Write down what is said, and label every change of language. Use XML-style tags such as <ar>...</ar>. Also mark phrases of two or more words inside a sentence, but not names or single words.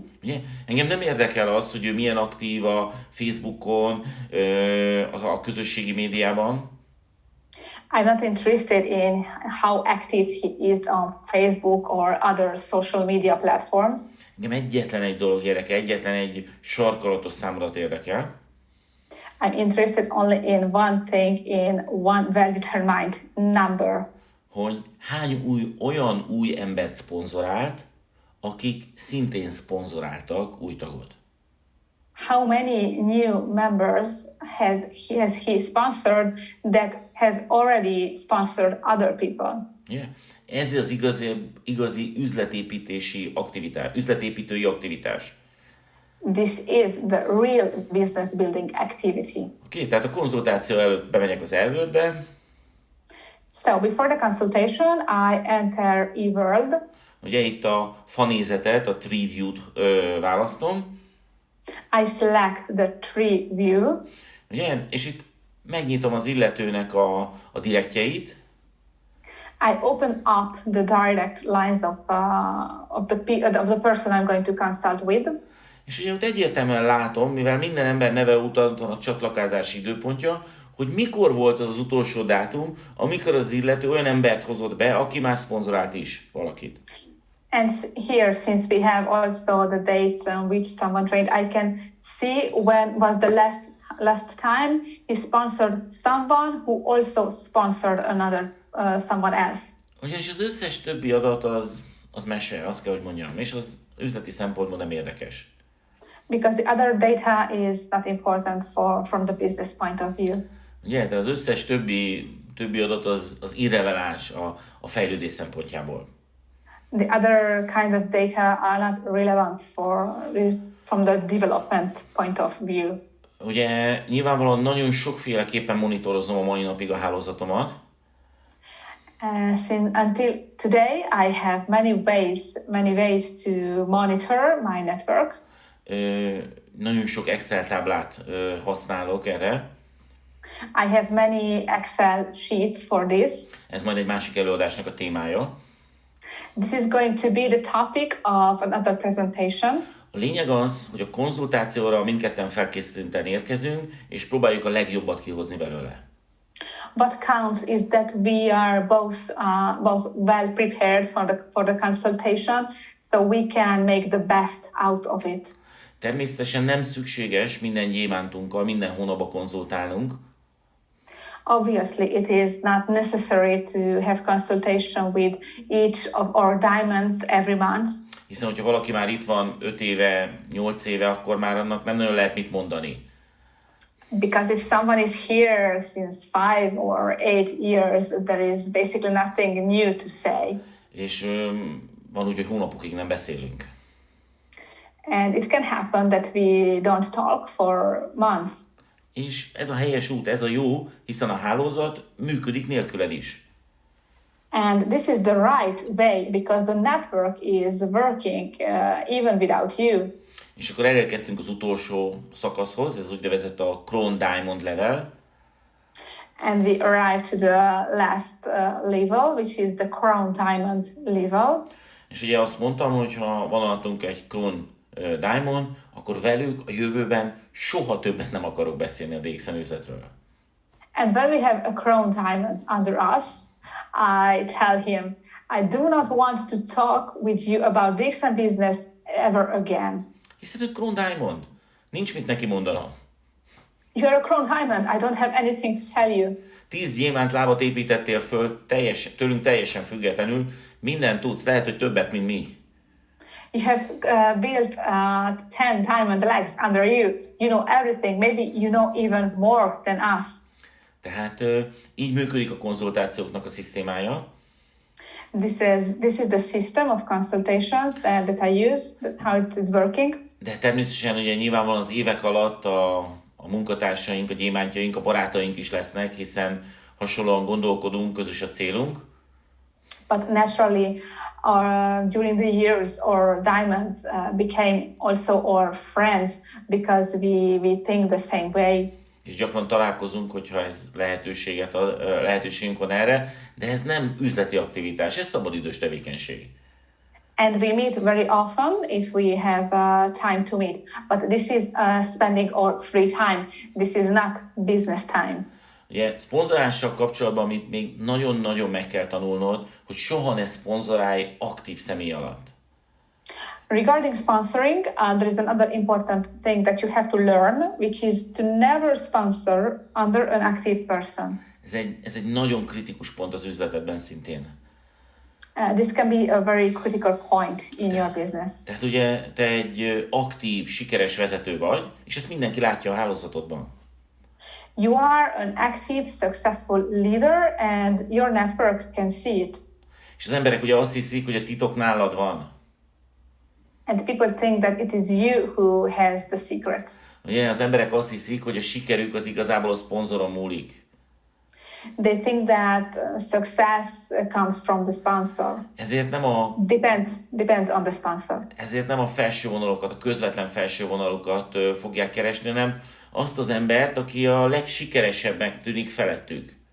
<hu>Ugye? Engem nem érdekel az, hogy ő milyen aktív a Facebookon, a közösségi médiában.</hu> <en>I'm not interested in how active he is on Facebook or other social media platforms.</en> <hu>Engem egyetlen egy dolog érdekel, egyetlen egy sarkalatos számodat érdekel.</hu> <en>I'm interested only in one thing, in one well-determined number.</en> <hu>Hogy hány olyan új embert szponzorált, akik szintén szponzoráltak új tagot.</hu> <en>How many new members has he sponsored that has already sponsored other people? Yeah.</en> <hu>Ez az igazi üzletépítői aktivitás.</hu> <en>This is the real business building activity.</en> <hu>Oké, tehát a konzultáció előtt bemegyek az eWorldbe.</hu> <en>So before the consultation, I enter eWorld.</en> <hu>Ugye itt a fanézetet, a</hu> <en>tree view-</en> <hu>t választom.</hu> <en>I select the tree view.</en> <hu>Ugye? És itt megnyitom az illetőnek a direktjeit.</hu> <en>I open up the direct lines of the person I'm going to consult with.</en> <hu>És ugye ott egyértelműen látom, mivel minden ember neve után van a csatlakozási időpontja, hogy mikor volt az utolsó dátum, amikor az illető olyan embert hozott be, aki már szponzorált is valakit.</hu> <en>And here, since we have also the dates on which someone trained, I can see when was the last time he sponsored someone who also sponsored another someone else.</en> <hu>Ugyanis az összes többi adat az mese, azt kell, hogy mondjam, és az üzleti szempontból nem érdekes.</hu> <en>Because the other data is not important from the business point of view.</en> <hu>Ugye, tehát az összes többi adat az irreleváns a fejlődés szempontjából.</hu> <en>The other kind of data are not relevant from the development point of view.</en> <hu>Ugye nyilvánvalóan nagyon sokféleképpen monitorozom a mai napig a hálózatomat.</hu> <en>Until today, I have many ways to monitor my network.</en> <hu>Nagyon sok Excel táblát használok erre.</hu> <en>I have many Excel sheets for this.</en> <hu>Ez majd egy másik előadásnak a témája.</hu> <en>This is going to be the topic of another presentation.</en> <hu>A lényeg az, hogy a konzultációra mindketten felkészülten érkezünk, és próbáljuk a legjobbat kihozni belőle.</hu> <en>What counts is that we are both well prepared for the consultation, so we can make the best out of it.</en> <hu>Természetesen nem szükséges minden gyémántunkkal minden hónapban konzultálnunk.</hu> <en>Obviously, it is not necessary to have consultation with each of our diamonds every month.</en> <hu>Hiszen, hogyha valaki már itt van 5 éve, 8 éve, akkor már annak nem nagyon lehet mit mondani.</hu> <en>Because if someone is here since 5 or 8 years, there is basically nothing new to say.</en> <hu>És van úgy, hogy hónapokig nem beszélünk.</hu> <en>And it can happen that we don't talk for months.</en> <hu>És ez a helyes út, ez a jó, hiszen a hálózat működik nélküled is.</hu> <en>And this is the right way because the network is working even without you.</en> <hu>És akkor elérkeztünk az utolsó szakaszhoz, ez úgynevezett a Crown Diamond level.</hu> <en>And we arrived to the last level, which is the Crown Diamond level.</en> <hu>És ugye azt mondtam, hogy ha van alattunk egy Crown Diamond, akkor velük a jövőben soha többet nem akarok beszélni a DXN üzletről.</hu> <en>And when we have a Crown Diamond under us, I tell him, I do not want to talk with you about DXN business ever again.</en> <hu>Hiszen ő Crown Diamond. Nincs mit neki mondanom.</hu> <en>You're a Crown Diamond. I don't have anything to tell you.</en> <hu>10 gyémánt lábat építettél föl, tőlünk teljesen függetlenül. Mindent tudsz, lehet, hogy többet, mint mi.</hu> <en>You have built 10 diamond legs under you. You know everything. Maybe you know even more than us.</en> <hu>Tehát így működik a konzultációknak a szisztémája.</hu> <en>This is the system of consultations that I use, how it is working.</en> <hu>De természetesen ugye nyilvánvalóan az évek alatt a munkatársaink, a gyémántjaink, a barátaink is lesznek, hiszen hasonlóan gondolkodunk, közös a célunk.</hu> <en>But naturally, during the years, our diamonds became also our friends because we think the same way.</en> <hu>És gyakran találkozunk, hogyha ez lehetőségünk van erre, de ez nem üzleti aktivitás, ez szabadidős tevékenység.</hu> <en>And we meet very often if we have time to meet. But this is spending our free time. This is not business time.</en> <hu>Ugye szponzorással kapcsolatban, amit még nagyon-nagyon meg kell tanulnod, hogy soha ne szponzorálj aktív személy alatt.</hu> <en>Regarding sponsoring, there is another important thing that you have to learn, which is to never sponsor under an active person.</en> <hu>Ez egy nagyon kritikus pont az üzletedben szintén.</hu> <en>This can be a very critical point in your business.</en> <hu>Tehát ugye te egy aktív, sikeres vezető vagy, és ezt mindenki látja a hálózatodban.</hu> <en>You are an active, successful leader, and your network can see it.</en> <hu>És az emberek ugye azt hiszik, hogy a titok nálad van.</hu> <en>And people think that it is you who has the secret.</en> <hu>Ugye az emberek azt hiszik, hogy a sikerük az igazából a szponzoron múlik.</hu> <en>They think that success comes from the sponsor.</en> <hu>Ezért nem</hu> <en>Depends on the sponsor.</en> <hu>Ezért nem a felső vonalokat, a közvetlen felső vonalokat fogják keresni, hanem azt az embert, aki a legsikeresebbnek tűnik felettük.</hu>